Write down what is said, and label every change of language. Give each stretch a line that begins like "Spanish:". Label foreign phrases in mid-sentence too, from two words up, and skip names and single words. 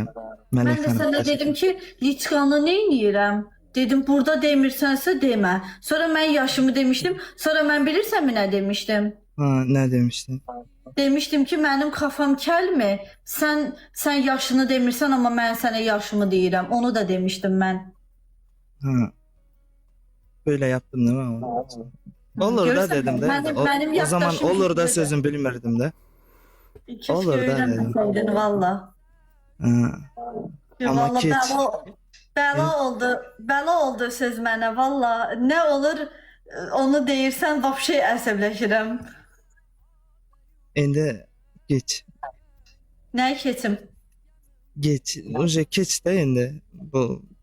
Azerbaijani: Mən də sənə dedim ki, liçkanı nə edirəm? Dedim, burada demirsənsə demə. Sonra mən yaşımı demişdim. Sonra mən bilirsənmi nə demişdim? Ha, nə demişdin? Demişdim ki, mənim kafam kəlmi. Sən yaşını demirsən, amma mən sənə yaşımı deyirəm. Onu da demişdim mən.
Turkish: Ha. Böyle yaptım değil mi?
Azerbaijani: Olur da Görürsən, dedim de. mənim O zaman yaddaşım olur da kötüdür. sözüm bilmirdim de. Keşke Olur da öyrənməsəydin valla. Ha. Ama Valla keç. bəla oldu söz mənə valla. Nə olur Onu deyirsən, vapşe əsəbləşirəm. İndi geç. Nəyi keçim? Geç. Oje keç de indi. Bu